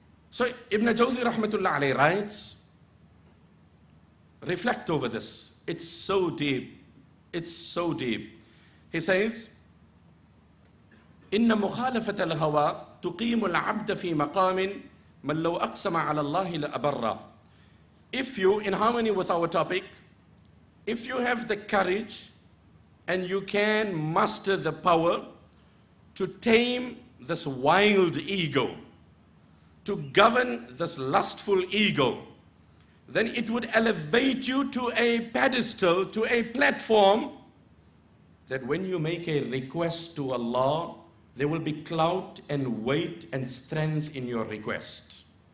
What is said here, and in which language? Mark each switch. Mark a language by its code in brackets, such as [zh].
[en] So Ibn Jawzi rahmatullah alayhi writes, reflect over this. It's so deep. It's so deep. He says, [ar] إن مخالفة الهوى تقيم العبد في مقام من لو أقسم على الله لأبره. [en] If you, in harmony with our topic, if you have the courage and you can muster the power to tame this wild ego, to govern this lustful ego, then it would elevate you to a pedestal, to a platform, that when you make a request to Allah, there will be clout and weight and strength in your request.